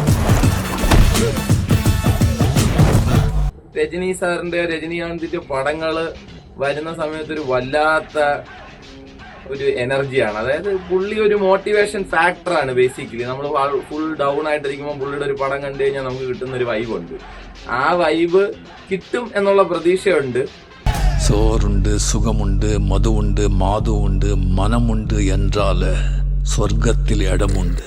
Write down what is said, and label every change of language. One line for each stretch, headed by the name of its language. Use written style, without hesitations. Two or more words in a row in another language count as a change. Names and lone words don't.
Malayalam: രജനി സാറിന്റെ രജനീകാന്തിന്റെ പടങ്ങള് വരുന്ന സമയത്ത് ഒരു വല്ലാത്ത ഒരു എനർജിയാണ്. അതായത് പുള്ളി ഒരു മോട്ടിവേഷൻ ഫാക്ടറാണ്. ബേസിക്കലി നമ്മൾ
English: full down
Malayalam: ആയിട്ടിരിക്കുമ്പോൾ പുള്ളിയുടെ ഒരു പടം കണ്ടു കഴിഞ്ഞാൽ നമുക്ക് കിട്ടുന്ന ഒരു വൈബ് ഉണ്ട്. ആ വൈബ് കിട്ടും എന്നുള്ള പ്രതീക്ഷയുണ്ട്.
Tamil: சோறுண்டு சுகமுண்டு மதுவுண்டு மாதுவுண்டு மனமுண்டு என்றால சொர்க்கத்தில் இடமுண்டு.